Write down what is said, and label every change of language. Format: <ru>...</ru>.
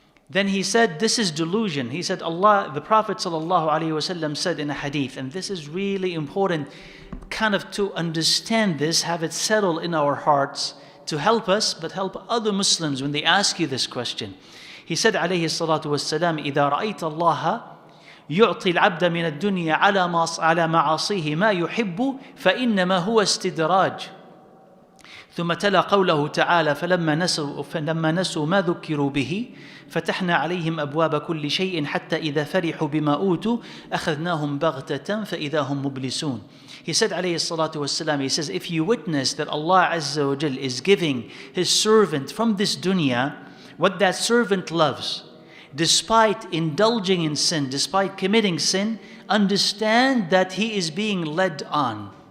<en>Then he said, this is delusion. He said, the Prophet ﷺ said in a hadith, and this is really important, kind of to understand this, have it settle in our hearts, to help us, but help other Muslims when they ask you this question. He said,</en> <ar>عليه الصلاة والسلام, إذا رأيت الله يعطي العبد من الدنيا على معاصيه ما يحب فإنما هو استدراج. ثم تلا قوله تعالى فلما نسوا ما ذكروا به فتحنا عليهم أبواب كل شيء حتى إذا فرحوا بما أوتوا أخذناهم بغتة فإذا هم مبلسون.</ar> <en>He said</en> <ar>عليه الصلاة والسلام,</ar> <en>he says, if you witness that Allah Azza wa Jal is giving His servant from this dunya what that servant loves, despite indulging in sin, despite committing sin, understand that he is being led on.</en>